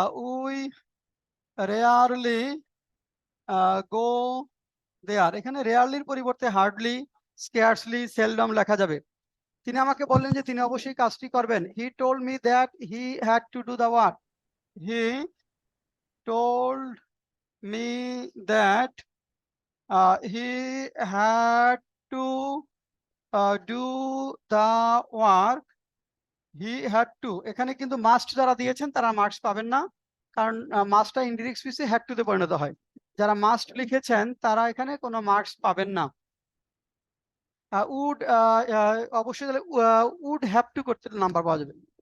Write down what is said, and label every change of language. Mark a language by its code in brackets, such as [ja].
[en] We rarely go there. [bn] এখানে রেয়ারলির পরিবর্তে hardly, scarcely, seldom লেখা যাবে। তিনি আমাকে বললেন যে তিনি অবশ্যই কাজটি করবেন। [en] He told me that he had to do the work. He told me that he had to do the work. He had to, [bn] এখানে কিন্তু মাস্ট যারা দিয়েছেন তারা মার্কস পাবেন না, কারণ মাস্টটা ইনডিরেক্ট স্পিচে হ্যাড টু তে পরিণত হয়। যারা মাস্ট লিখেছেন তারা এখানে কোনো মার্কস পাবেন না। উড, অবশ্যই তাহলে উড হ্যাভ টু করতে নাম্বার পাওয়া যাবে।